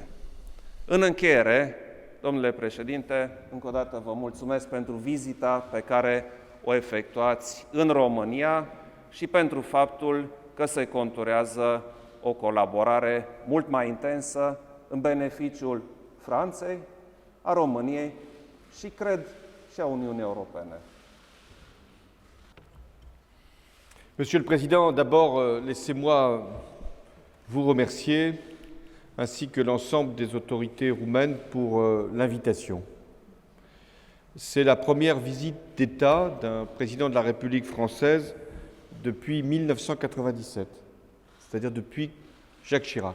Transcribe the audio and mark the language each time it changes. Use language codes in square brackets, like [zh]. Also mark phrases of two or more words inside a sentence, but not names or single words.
[ro] În încheiere, domnule președinte, încă o dată vă mulțumesc pentru vizita pe care o efectuați în România și pentru faptul că se conturează o colaborare mult mai intensă în beneficiul Franței, a României și, cred, și a Uniunii Europene. [fr] Monsieur le Président, d'abord, laissez-moi vous remercier, ainsi que l'ensemble des autorités roumaines, pour l'invitation. C'est la première visite d'État d'un président de la République française depuis 1997, c'est-à-dire depuis Jacques Chirac.